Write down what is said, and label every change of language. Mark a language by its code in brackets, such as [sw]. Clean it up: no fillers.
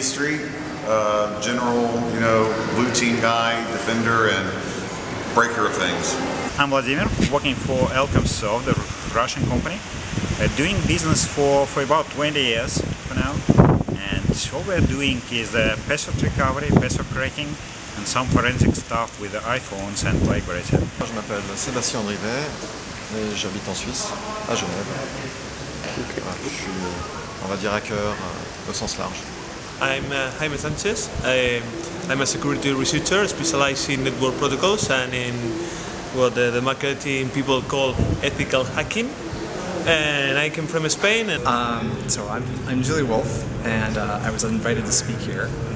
[en] Street, general, blue team guy, defender, and breaker of things. I'm Vladimir, working for Elkomsov, the Russian company, doing business for about 20 years for now. And what we're doing is password recovery, password cracking, and some forensic stuff with the iPhones and BlackBerries. [fr] Je m'appelle Sébastien Andrivet et j'habite en Suisse, à Genève. Okay. Voilà, je suis, on va dire, hacker au sens large. [en] I'm Jaime Sanchez. I'm a security researcher specialized in network protocols and in what the marketing people call ethical hacking. And I came from Spain. And so I'm Julie Wolf, and I was invited to speak here.